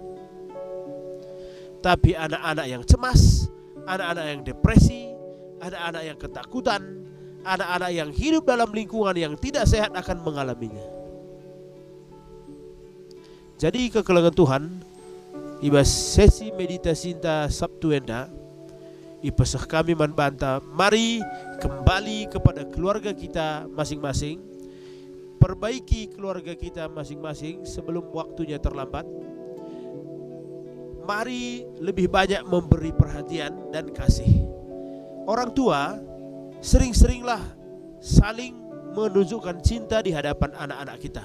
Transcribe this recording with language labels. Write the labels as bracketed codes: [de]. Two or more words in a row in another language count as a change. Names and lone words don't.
[id] Tapi anak-anak yang cemas, anak-anak yang depresi, anak-anak yang ketakutan, anak-anak yang hidup dalam lingkungan yang tidak sehat akan mengalaminya. [btx] Jadi kekelengan Tuhan, ibas sesi meditasi Sabtu enda, ipesah kami [id] membantah, mari kembali kepada keluarga kita masing-masing. Perbaiki keluarga kita masing-masing sebelum waktunya terlambat. Mari lebih banyak memberi perhatian dan kasih. Orang tua sering-seringlah saling menunjukkan cinta di hadapan anak-anak kita.